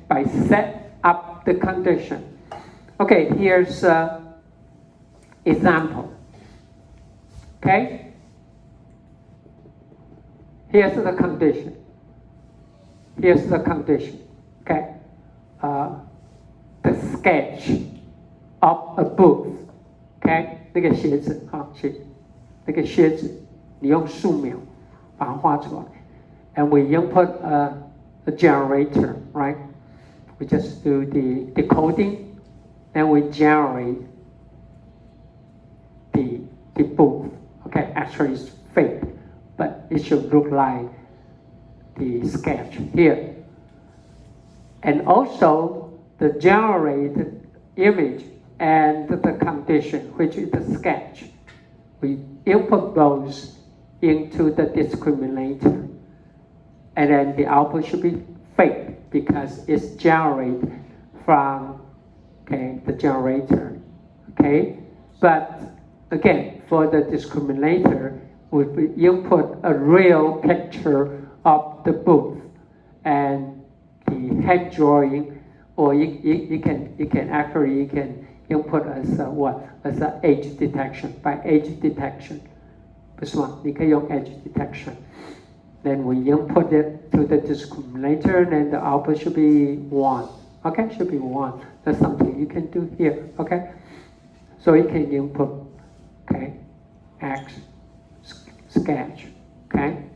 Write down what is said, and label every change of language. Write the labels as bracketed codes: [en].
[en] By set up the condition. Okay, here's example, okay? Here's the condition. Here's the condition, okay? The sketch of a book. [zh] OK， 那个鞋子啊，那个靴子，你用素描把它画出来。 [en] And we input a generator, right? We just do the decoding, and we generate the book. Okay, actually it's fake, but it should look like the sketch here. And also the generated image and the condition, which is the sketch. We input those into the discriminator. And then the output should be fake because it's generated from the generator. okay? But again, for the discriminator, we input a real picture of the booth and the hand drawing, or you can actually input as what? As an age detection, by age detection. [zh] 不是吗？你可以用 edge detection. [en] Then we input it to the discriminator, and the output should be 1. Okay, should be 1. That's something you can do here. Okay, so you can input, okay, X sketch. Okay.